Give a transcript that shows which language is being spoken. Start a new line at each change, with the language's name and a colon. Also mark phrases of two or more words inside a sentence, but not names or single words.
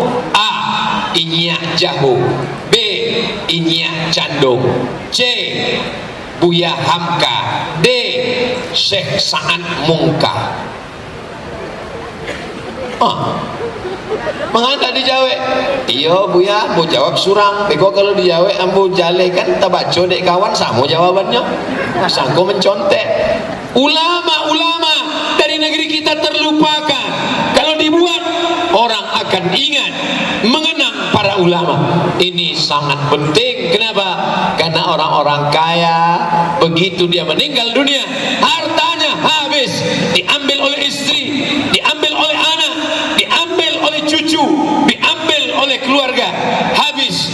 Indonesian: A. Inyak Jahu, B. Inyak Candung, C. Buya Hamka, D. Syekh Sa'ad Mungka. Mengapa dijawab?
Minangkabau: Iya Buya, mau jawab surang. Beko kalau dijawab ambo jale kan tabaco dek kawan sama jawabannya. Sangko mencontek.
Indonesian: Ulama-ulama dari negeri kita terlupakan. Kalau dibuat orang akan ingat mengenang para ulama. Ini sangat penting. Kenapa? Karena orang-orang kaya begitu dia meninggal dunia, hartanya habis, diambil oleh istri, diambil oleh anak, diambil oleh cucu, diambil oleh keluarga, habis.